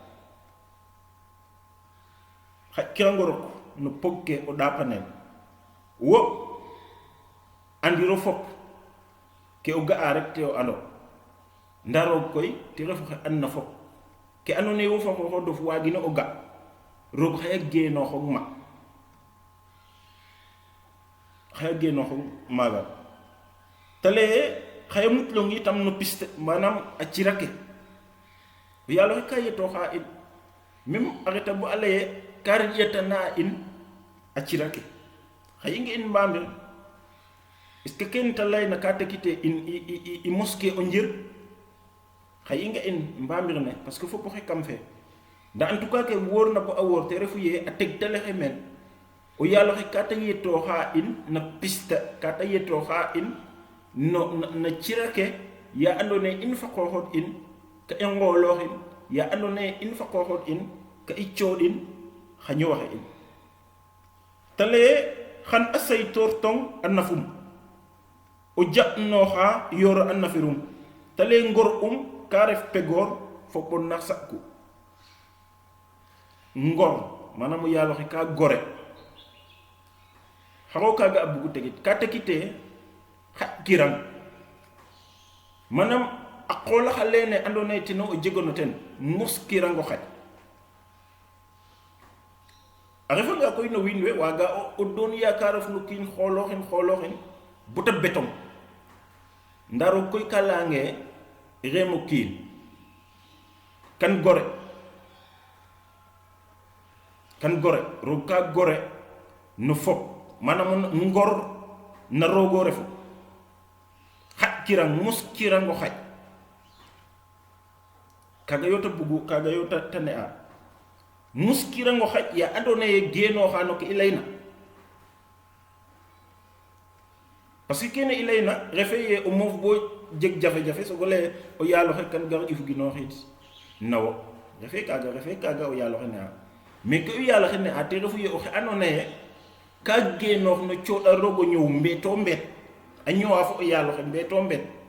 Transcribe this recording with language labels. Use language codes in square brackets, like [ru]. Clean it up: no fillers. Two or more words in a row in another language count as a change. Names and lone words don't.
[srr] kirangorok no pog ke o dapanel wo andiro fop ke o gaa rek te o ando ndaro koy te refu xe an na fop ke andone wo fa xo dof wagino o ga rog xaya geno xog ma xaya geno xog maga tale xaya mutlongi tam no piste manam a cirake yalla ka yeto xa in même areta bu alaye kar yetana in a cirake xay ngi in mbambe [fr] est ce que [srr] ken talay na ka tekite in i mosquée o njir xay nga in mbamir ne [fr] parce que [srr] fopo xe kam fe nda [fr] en tout cas [srr] ke wor na ko a wor te refu ye a tek tele xe men o yalla xe ka ta yeto xa in na piste ka ta yeto xa in no na cirake ya andone in fa ko hot in ka engoloxin ya andone in fa ko hot in ka i ciodin xañu waxe in tale xan asay tortong anafum o jatnoxa yoro anafirum tale ngor ka ref pegor fo bon nax sakku ngor manam yalo xe ka gore xaro kaga a bugu tegit ka tekite xa kirang manam a qola xa lene andona ye tino o jegono ten mos kirango xaj a refa nga koy no wiin we waga o doon yakaraf no kiin xoloxin buta beton ndaro koy ka leyange remo kiin kan gore roog ka gore no fop manam ngor na rogo refu xaj kirang mos kirango xaj kaga yo ta bugu kaga yo ta tane a mos kirango xaj ya andona ye genoxa no ke i layna [fr] parce que [srr] kene i layna refe ye o moof bo jeg jafe-jafe sogo leye o yaaloxe kan gar if ginooxid nawo refe kaga o yaaloxe ne a mais ke o yaaloxe ne a te refu ye oxe andona ye ka genoox no cooɗa rogo ñëw mbeeto mbeet a ñëwa fo o yaaloxe mbeeto mbeet